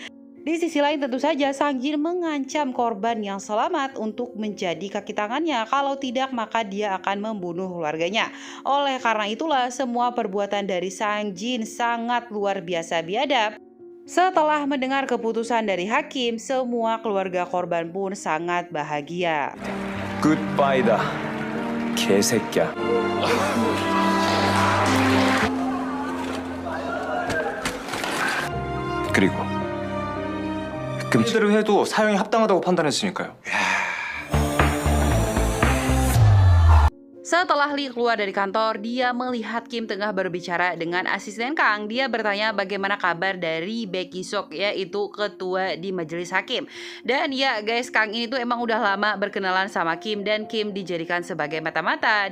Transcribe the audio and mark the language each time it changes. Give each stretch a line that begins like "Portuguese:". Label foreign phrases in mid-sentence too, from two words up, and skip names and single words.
Indonesian: Di sisi lain tentu saja Sangjin mengancam korban yang selamat untuk menjadi kaki tangannya. Kalau tidak maka dia akan membunuh keluarganya. Oleh karena itulah semua perbuatan dari Sangjin sangat luar biasa biadab. Setelah mendengar keputusan dari hakim, semua keluarga korban pun sangat bahagia.
Korean: 굿바이다, 개새끼야. 그리고 금지대로 해도 사용이 합당하다고 판단했으니까요.
Indonesian: Setelah Lee keluar dari kantor, dia melihat Kim tengah berbicara dengan asisten Kang. Dia bertanya bagaimana kabar dari Baek Ki-seok, yaitu ketua di majelis hakim. Dan ya guys, Kang ini tuh emang udah lama berkenalan sama Kim dan Kim dijadikan sebagai mata-mata.